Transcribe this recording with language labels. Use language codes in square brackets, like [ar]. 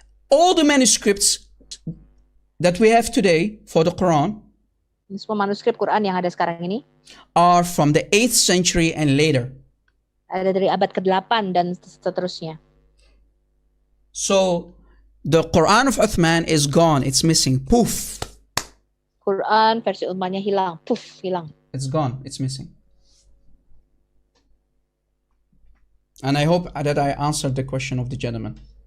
[en] All the manuscripts that we have today for the Quran [id] Semua manuskrip Quran yang ada sekarang ini [en] are from the 8th century and later. [id] ada dari abad ke-8 dan seterusnya. [en] So the Quran of Uthman is gone. It's missing. Poof. [id] Quran versi Uthmannya hilang, puff, hilang. [en] It's gone. It's missing. And I hope that I answered the question of the gentleman.